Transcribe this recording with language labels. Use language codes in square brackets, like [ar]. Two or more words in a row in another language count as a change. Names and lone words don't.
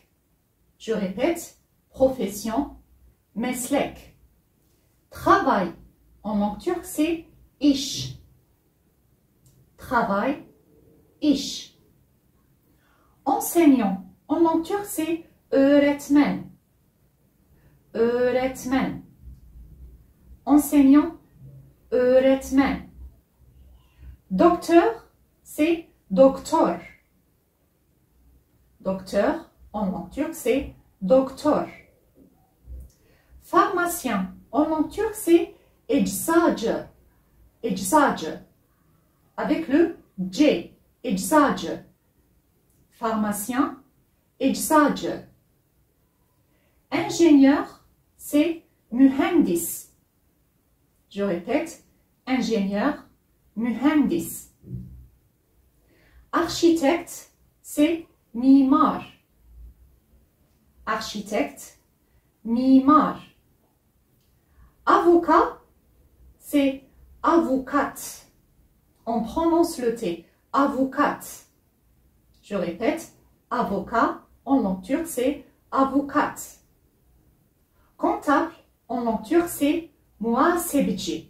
[fr] Je répète, profession, meslek. Travail en langue turque, c'est iş. Travail, iş. Enseignant en langue turque, c'est öğretmen. [tr] Öğretmen. Enseignant, öğretmen. [fr] Docteur, c'est doktor. Docteur, en langue turque, c'est doktor. Pharmacien, en langue turque, c'est eczacı. [tr] Eczacı. [fr] Avec le C. [tr] Eczacı. Pharmacien, eczacı. [fr] Ingénieur, c'est mühendis. Je répète, ingénieur, mühendis. Architecte, c'est mimar. Architecte, mimar. Avocat, c'est avukat. On prononce le T, avukat. Je répète, avocat, en langue turque, c'est avukat. Comptable, en langue turque, c'est muhasebeci.